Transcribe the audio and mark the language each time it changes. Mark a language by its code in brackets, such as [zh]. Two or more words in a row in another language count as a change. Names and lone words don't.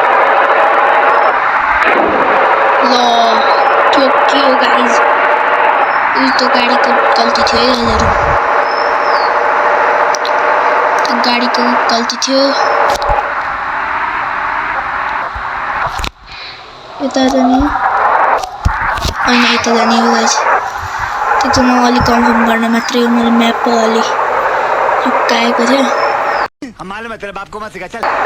[ne] ल ठोक्यो गाइज उयो त गाडीको गल्ती थियो है दाजुहरू गाडीको गल्ती थियो यता जाने होइन यता जाने हो गाइज त्यो चाहिँ म अलिक कन्फर्म गर्न मात्रै हो मैले म्याप अलि लुकाएको थियो [hi] मालूम है तेरे बाप को मत सिखा चल